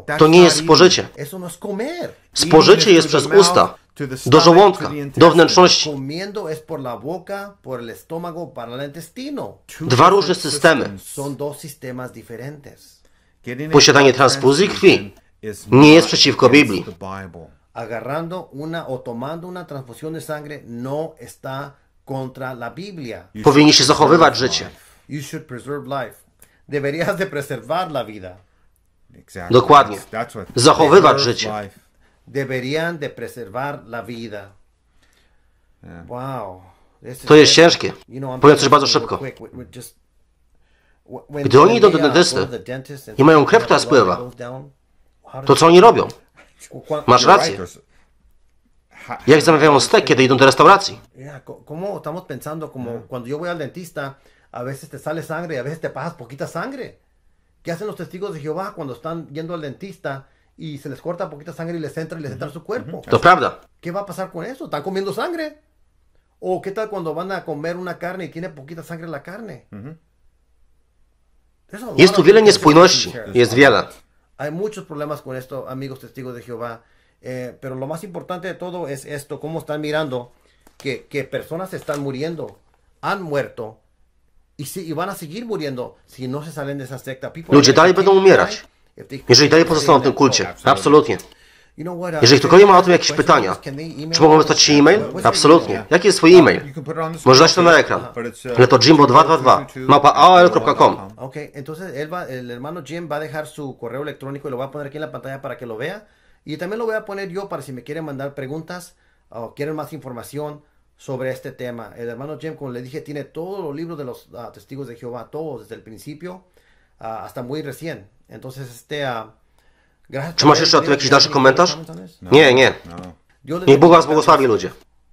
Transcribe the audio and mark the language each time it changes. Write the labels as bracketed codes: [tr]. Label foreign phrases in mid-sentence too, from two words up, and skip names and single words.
[pl] To nie jest spożycie. [es] Eso no es comer. [pl] Spożycie jest przez usta, do żołądka, do wnętrzności. [es] Comiendo es por la boca, por el estómago, para el intestino. [pl] Dwa różne systemy. [es] Son dos sistemas diferentes. [pl] Posiadanie transfuzji krwi nie jest przeciwko Biblii. [es] Agarrando o tomando una transfusión de sangre no está contra la Biblia. [pl] Powinniście zachowywać życie. [en] You should preserve life. [es] Deberías de preservar la vida. [pl] Dokładnie. Zachowywać życie. [es] Deberían de preservar la vida. [pl] Wow. To jest ciężkie. Powiem coś bardzo szybko. Gdy oni idą do dentysty i mają krew, która spływa, to co oni robią? Masz rację. Jak zamawiają stek, kiedy idą do restauracji? [es] ¿Cómo estamos pensando como cuando yo voy al dentista, a veces te sale sangre y a veces te pasas poquita sangre? ¿Qué hacen los testigos de Jehová cuando están yendo al dentista y se les corta poquita sangre y les entra a su cuerpo. [pl] To prawda. [es] ¿Qué va a pasar con eso? ¿Están comiendo sangre? ¿O qué tal cuando van a comer una carne y tiene poquita sangre en la carne? [pl] Jest tu wiele niespójności. Jest wiele. [es] Hay muchos problemas con esto, amigos testigos de Jehová. Pero lo más importante de todo es esto, cómo están mirando que personas están muriendo, han muerto y van a seguir muriendo si no se salen de esa secta. [pl] Ludzie dalej będą umierać, jeżeli dalej pozostaną w tym kulcie. Absolutnie. Jeżeli ktokolwiek ma o tym jakieś pytania, czy mogą wysłać Ci e-mail? Absolutnie. Jaki jest Twój e-mail? Może dać to na ekran. Ale to jimbo222@aol.com. [es] Okay, entonces el hermano Jim va a dejar su correo electrónico y lo va a poner aquí en la pantalla para que lo vea. Y también lo voy a poner yo para si me quieren mandar preguntas o quieren más información sobre este tema. El hermano Jim, como le dije, tiene todos los libros de los testigos de Jehová, todos desde el principio hasta muy recién. Entonces, [pl] Czy masz jeszcze o tym jakiś dalszy komentarz? Nie, nie. Niech Bóg was błogosławi, ludzie.